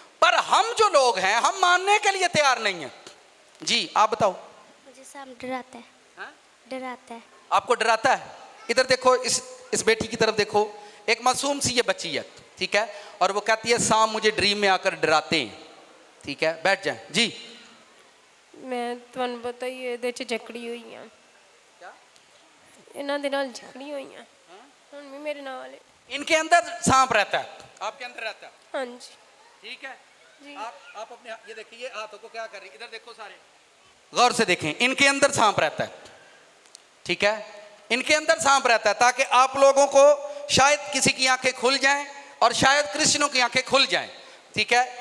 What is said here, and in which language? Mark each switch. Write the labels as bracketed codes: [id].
[hi] पर हम जो लोग हैं हम मानने के लिए तैयार नहीं है जी। आप बताओ। मुझे सांप डराता है। डराता है। आपको डराता है? इधर देखो, इस बेटी की तरफ देखो, एक मासूम सी ये बच्ची है, ठीक है, और वो कहती है सांप मुझे ड्रीम में आकर डराते हैं, ठीक है, बैठ जाए जी। [pa] मैं ਤੁਹਾਨੂੰ ਪਤਾ ਹੀ ਇਹਦੇ ਚ ਜਕੜੀ ਹੋਈ ਆ ਇਹਨਾਂ ਦੇ ਨਾਲ ਜਕੜੀ ਹੋਈ ਆ ਹੁਣ ਵੀ ਮੇਰੇ ਨਾਲ ਹੈ। [hi] इनके अंदर सांप रहता है, आपके अंदर रहता है? हाँ जी। ठीक है जी। आप अपने ये देखिए हाथों को क्या कर रही है, इधर देखो सारे गौर से देखें, इनके अंदर सांप रहता है, ठीक है, इनके अंदर सांप रहता है ताकि आप लोगों को शायद किसी की आंखें खुल जाएं और शायद क्रिश्चियनों की आंखें खुल जाएं, ठीक है।